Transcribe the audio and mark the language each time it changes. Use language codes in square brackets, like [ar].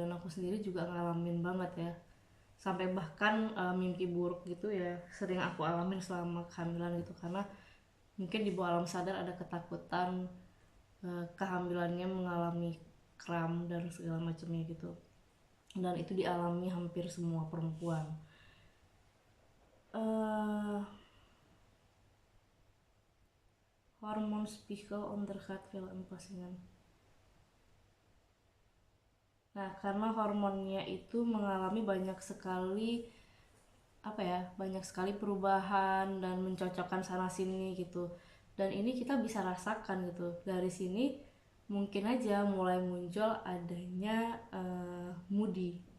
[id] Dan aku sendiri juga ngalamin banget ya, sampai bahkan mimpi buruk gitu ya sering aku alamin selama kehamilan gitu, karena mungkin di bawah alam sadar ada ketakutan kehamilannya mengalami kram dan segala macamnya gitu. Dan itu dialami hampir semua perempuan. [nl] uh, Hormoonspiegel ondergaat veel aanpassingen. [id] Nah, karena hormonnya itu mengalami banyak sekali apa ya, banyak sekali perubahan dan mencocokkan sana sini gitu. Dan ini kita bisa rasakan gitu. Dari sini mungkin aja mulai muncul adanya moody.